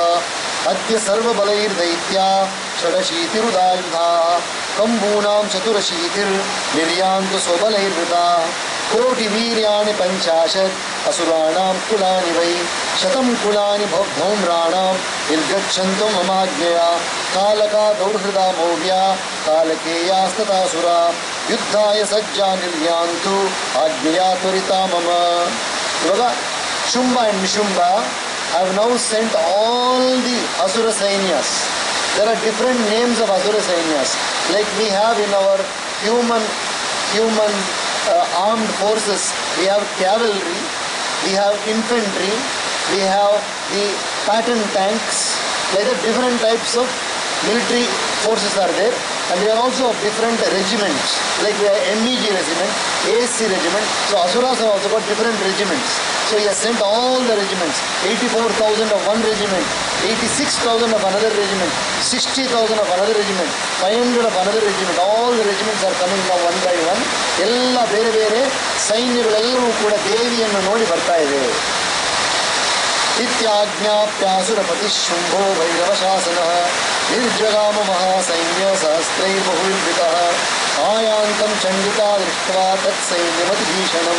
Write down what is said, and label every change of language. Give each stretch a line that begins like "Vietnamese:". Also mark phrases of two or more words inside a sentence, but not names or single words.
Sanskrit: ಅದ್ಯ ಸರ್ವಬಲೈರ್ದೈತ್ಯಾ ಷಡಶೀತಿರುದಾಯುಧಾಃ ಕಂಬೂನಾಂ ಚತುರಶೀತಿರ್ ನಿರ್ಯಾಂತು ಸ್ವಬಲೈರ್ವೃತಾಃ ಕೋಟಿವೀರ್ಯಾಣಿ ಪಂಚಾಶತ್ ಅಸುರಾಣಾಂ ಕುಲಾನಿ ವೈ ಶತಂ ಕುಲಾನಿ ಧೌಮ್ರಾಣಾಂ ನಿರ್ಗಚ್ಚಂತು ಮಮಾಜ್ಞೆಯ ಕಾಲಕಾ ದೌರ್ಹೃದಾ ಮೌಢ್ಯಾ ಕಾಲಕೇಯಾಸ್ತತಾಸುರಾ ಯುದ್ಧಾಯ ಸಜ್ಜಾ ನಿರ್ಯಾಂತು ಆಜ್ಞೆಯಾ ತ್ವರಿತಾ ಮಮ.
English: ಇವಾಗ ಶುಂಭ ಅಂಡ್ ನಿಶುಂಭ have now sent all the Asura Sainyas. There are different names of Asura Sainyas. Like we have in our human armed forces, we have cavalry, we have infantry, we have the pattern tanks. Like the different types of military forces are there, and they are also of different regiments. Like we have MEG regiment, ASC regiment. So Asuras have also got different regiments. So he has sent all the regiments, 84,000 of one regiment, 86,000 of another regiment, 60,000 of another regiment, 500 of another regiment. All the regiments are coming now one by one.
Kannada: ಎಲ್ಲ ಬೇರೆ ಬೇರೆ ಸೈನ್ಯಗಳೆಲ್ಲವೂ ಕೂಡ ದೇವಿಯನ್ನು ನೋಡಿ ಬರ್ತಾ ಇದೆ.
Sanskrit: ಇತ್ಯಾಜ್ಞಾಪ್ಯಾಸುರಪತಿ ಶುಂಭೋ ಭೈರವಶಾಸನಃ ನಿರ್ಜಗಾಮ ಮಹಾಸೈನ್ಯ ಸಹಸ್ರೈರ್ಬಹುವಿರ್ವೃತಃ ಆಯಾಂತಂ ಚಂಡಿಕಾ ದೃಷ್ಟ್ವಾ ತತ್ಸೈನ್ಯಮತಿಭೀಷಣಂ